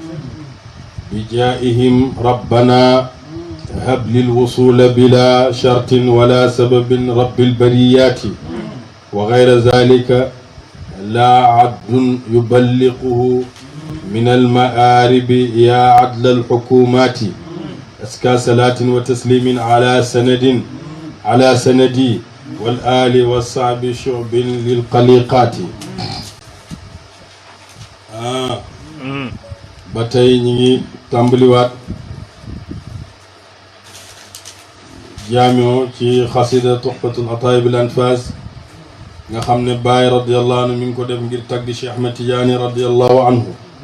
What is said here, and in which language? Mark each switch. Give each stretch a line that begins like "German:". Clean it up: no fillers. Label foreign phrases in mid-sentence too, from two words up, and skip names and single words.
Arabic: بجائهم ربنا هب للوصول بلا شرط ولا سبب رب البريات وغير ذلك لا عد يبلغه من المآرب يا عدل الحكومات أزكى صلاة وتسليم على سندي والآل والصعب شعب للقليقات
Wolof: batay ñi ngi tambali wat jaamio ci xasida tuhfatul ataib al anfas nga xamne Baay
Arabic: رضي الله عنه
Wolof: mi ngi ko def ngir tagg Cheikh Ahmed Tidiane
Arabic: رضي الله عنه